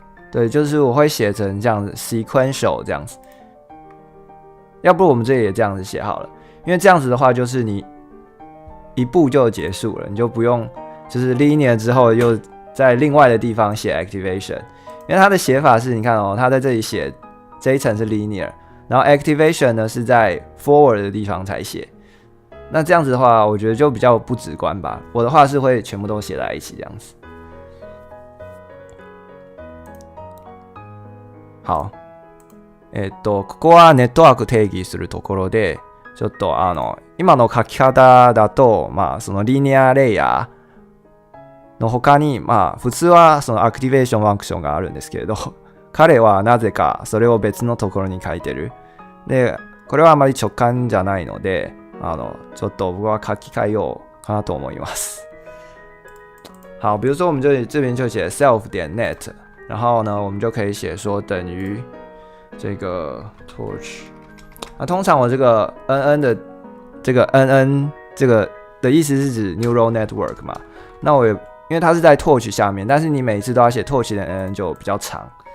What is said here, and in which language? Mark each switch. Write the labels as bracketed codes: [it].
[zh] 对，就是我会写成这样子 sequential 这样子，要不我们这里也这样子写好了，因为这样子的话就是你一步就结束了，你就不用就是 linear 之后又在另外的地方写 activation， 因为它的写法是你看哦，它在这里写这一层是 linear， 然后 activation 呢是在 forward 的地方才写，那这样子的话我觉得就比较不直观吧，我的话是会全部都写在一起这样子。 [ja] 好，ここはネットワーク定義するところで、ちょっと今の書き方だと、そのリニアレイヤーの他に、普通はそのアクティベーションファンクションがあるんですけれど、彼はなぜかそれを別のところに書いてる。で、これはあまり直感じゃないので、ちょっと僕は書き換えようかなと思います。 [zh] 好，比如说我们这边就写 self 点 net。然后呢，我们就可以写说等于这个 torch。那通常我这个 NN 的这个 NN 这个的意思是指 neural network 嘛。那我也因为它是在 torch 下面，但是你每次都要写 torch 的 NN 就比较长。